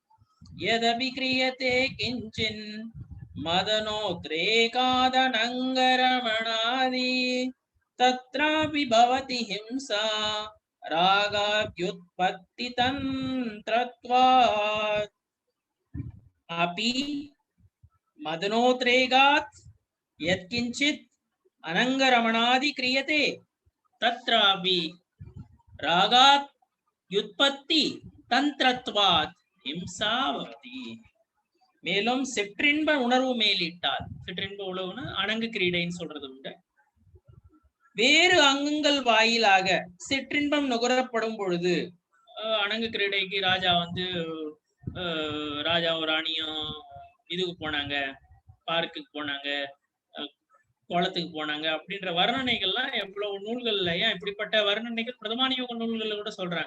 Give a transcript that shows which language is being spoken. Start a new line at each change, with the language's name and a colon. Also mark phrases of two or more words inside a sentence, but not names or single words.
Sanskrit: एतदपि क्रियते किञ्चिन् मदनोद्रेकादनङ्ग रमणादि तत्रापि भवति हिंसा रागाद्युत्पत्ति तन्त्रत्वात्. अपि मदनोद्रेगात् यत्किंचित् अनंगरमणादि क्रियते तत्रापि रागात् युत्पत्ति तंत्रत्वात् हिंसा भवति.
Tamil: மேலும் சிற்றின்ப உணர்வு மேலிட்டால், சிற்றின்ப உணர்வுனா அணங்கு கிரீடைன்னு சொல்றது உண்டு, வேறு அங்கங்கள் வாயிலாக சிற்றின்பம் நுகரப்படும் பொழுது, அணங்கு கிரீடைக்கு ராஜா வந்து ராஜாவும் ராணியும் இதுக்கு போனாங்க, பார்க்குக்கு போனாங்க, குளத்துக்கு போனாங்க அப்படின்ற வர்ணனைகள்லாம் எவ்வளவு நூல்கள்ல, ஏன் இப்படிப்பட்ட வர்ணனைகள் பிரதமானியோக நூல்கள்ல கூட சொல்றாங்க.